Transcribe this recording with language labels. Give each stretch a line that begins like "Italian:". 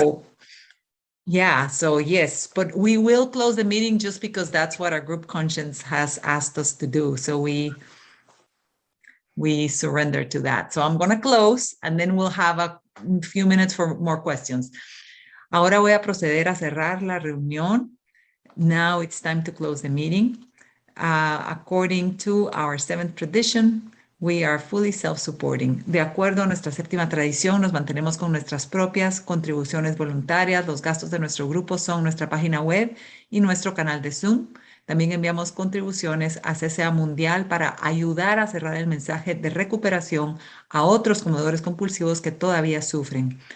English: great. yeah, so yes, but we will close the meeting just because that's what our group conscience has asked us to do. So we surrender to that. So I'm going to close and then we'll have a few minutes for more questions.
Spanish: Ahora voy a proceder a cerrar la reunión.
English: Now it's time to close the meeting. According to our seventh tradition, we are fully self-supporting.
Spanish: De acuerdo a nuestra séptima tradición, nos mantenemos con nuestras propias contribuciones voluntarias. Los gastos de nuestro grupo son nuestra página web y nuestro canal de Zoom. También enviamos contribuciones a CCA Mundial para ayudar a cerrar el mensaje de recuperación a otros comedores compulsivos que todavía sufren.